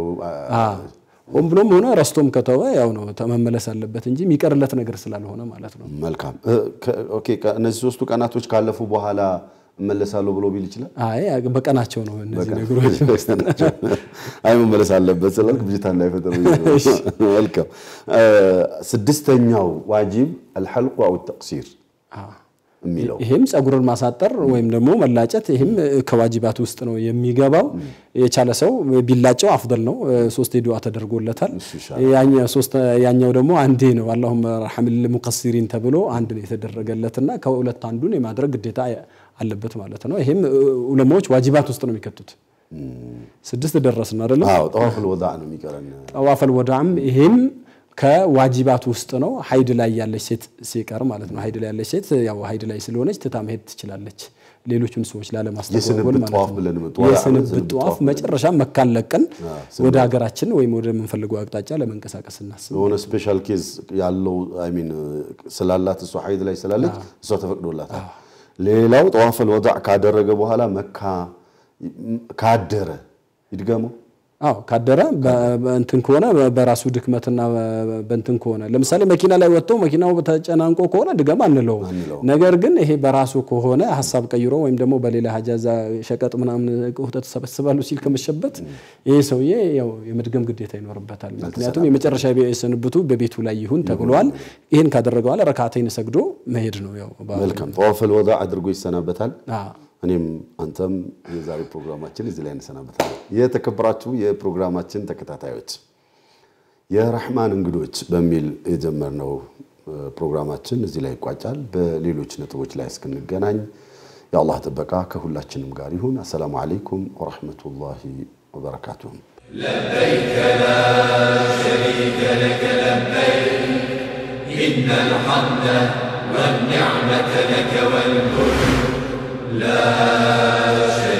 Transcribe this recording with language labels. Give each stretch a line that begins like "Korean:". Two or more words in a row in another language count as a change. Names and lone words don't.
Amharic: ሆን ብሎም ሆነ ረስቶም ከተው ያው ነው ተመመለስ አለበት እንጂ የሚቀርለት ነገር ስላልሆነ ማለት ነው መልካም ኦኬ እነዚህ 3ቱ ቀናቶች ካለፉ በኋላ መለሳለው ብሎ ቢል ይችላል አይ በቀናቸው ነው እነዚህ ነገሮች አይ መመለስ አለበት ስለዚህ ብጅታ እንዳይፈጠር መልካም ስድስተኛው ዋጅብ
Arabic: الحلق او التقصير
Amharic: የሚለው ይሄም ጸጉርን ማሳጠር ወይም ደግሞ መላጨት ይሄም ከዋጅባት ውስጥ ነው የሚገባው የቻለ ሰው ቢላጨው አፍضل ነው 3 ዱዓ ተደርጎለታል ያኛው ደግሞ አንዴ ነው
Arabic: اللهم ارحم المقصرين
Amharic: ተብሎ አንድ ነው የተደረገለትና ከሁለት አንዱን የማድረግ ግዴታ አለበት ማለት ነው ይሄም ዑለማዎች ዋጅባት ውስጥ ነው የሚከቱት 6 ደረስና አይደል አዎ
Arabic: طواف الوداع
Amharic: ነው የሚቀረን
Arabic: طواف الوداع
Amharic: ይሄም ከዋጅባት ውስጥ ነው ሀይድ ላይ ያለች ሴት ሲቀር ማለት ነው ሀይድ ላይ ያለች ሴት ያው ሀይድ ላይ ስለሆነች ተታመሄድ ትችላለች ሌሎቹን ሰዎች ላለማስተዋወል ማለት ነው የስንብት ጧፍ መጨረሻ መካን ለቀን ወደ ሀገራችን ወይም ወደ መንፈልገው አቅጣጫ ለመንቀሳቀስ እናስብ ሆነ
English: special case
Amharic: ያለው
English: I mean
Amharic: ስላላት እሱ ሀይድ ላይ ስላለች እሱ ተፈቅዶላታል ሌላው
Arabic: طواف الوداع
Amharic: ካደረገ በኋላ መካ ካደረ ይድገመው አዎ ካደረ በእንትን ከሆነ በራሱ ድክመትና በእንትን ከሆነ ለምሳሌ መኪና ላይ ወጥቶ መኪናው ተጨናንቆ ከሆነ ድገም አንለው ነገር ግን ይሄ በራሱ ከሆነ ሐሳብ ቀይሮ ወይም ደግሞ በሌላ ሀጃዛ ሸቀጥ ምናምን ቁህተት ተሰበስባሉ ሲል ከመሸበት ይሄ ሰውዬ ያው የመድገም ግዴታ ይኖርበታል ምክንያቱም የመጨረሻ የሰንብቱ በቤቱ ላይ ይሁን ተብሏል ይሄን ካደረገው አለ ረካዓተይን ሰግዶ መሄድ ነው ያው መልካም
Arabic: طواف الوداع
Amharic: አድርጎ ይሰናበታል እኔም አንተም የዛሬ ፕሮግራማችን እዚህ ላይ እንሰናበታለን የተከበራችሁ የፕሮግራማችን ተከታታዮች የረህማን እንግዶች በሚል የጀመርነው ፕሮግራማችን እዚህ ላይ ይቋጫል በሌሎች ነጥቦች ላይ እስክንገናኝ የአላህ ጥበቃ ከሁላችንም ጋር ይሁን
Arabic: السلام عليكم ورحمة الله وبركاته لبيك لا شريك لك لبيك إن الحمد والنعمة لك والملك لا